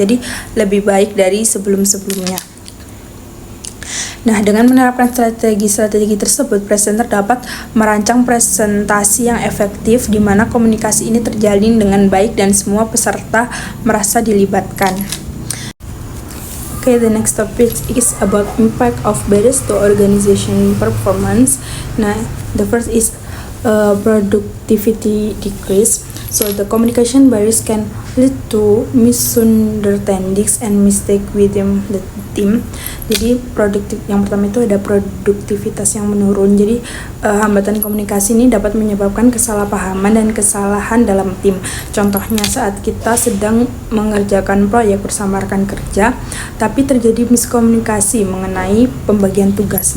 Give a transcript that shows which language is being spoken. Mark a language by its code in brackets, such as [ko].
[id] Jadi lebih baik dari sebelum-sebelumnya. Nah, dengan menerapkan strategi tersebut, presenter dapat merancang presentasi yang efektif di mana komunikasi ini terjalin dengan baik dan semua peserta merasa dilibatkan. [en] Okay, the next topic is about impact of barriers to organization performance. Nah, the first is productivity decrease. So the communication barriers can lead to misunderstandings and mistake within the team. [id] Jadi yang pertama itu ada produktivitas yang menurun. Jadi hambatan komunikasi ini dapat menyebabkan kesalahpahaman dan kesalahan dalam tim. Contohnya saat kita sedang mengerjakan proyek bersama rekan kerja, tapi terjadi miskomunikasi mengenai pembagian tugas.